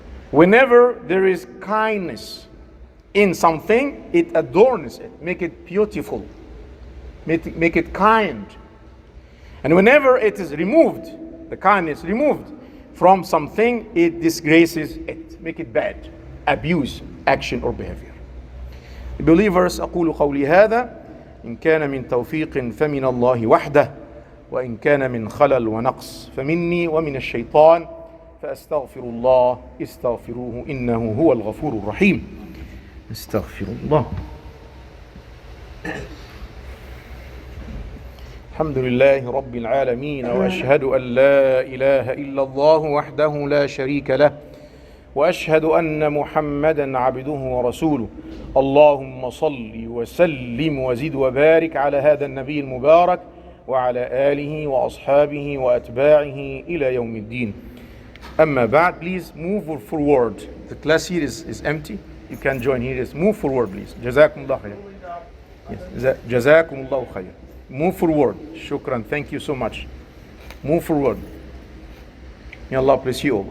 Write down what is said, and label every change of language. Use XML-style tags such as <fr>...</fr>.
<en>Whenever there is kindness in something, it adorns it, make it beautiful, make it kind. And whenever it is removed, the kindness removed from something, it disgraces it, make it bad, abuse, action or behavior. The believers,</en> <ar>أقول قولي هذا إن كان من توفيق فمن الله وحده وإن كان من خلل ونقص فمني ومن الشيطان فأستغفر الله استغفروه إنه هو الغفور الرحيم. استغفر الله. الحمد لله رب العالمين وأشهد أن لا إله إلا الله وحده لا شريك له وأشهد أن محمدا عبده ورسوله. اللهم صل وسلم وزد وبارك على هذا النبي المبارك وعلى آله وأصحابه وأتباعه إلى يوم الدين. أما بعد,</ar> <en>please move forward. The class here is empty. You can join here. Just move forward, please.</en> <ar>جزاكم الله خير.</ar> <en>Yes. جزاكم الله خير. Move forward. Shukran. Thank you so much. Move forward. May Allah bless you all.</en>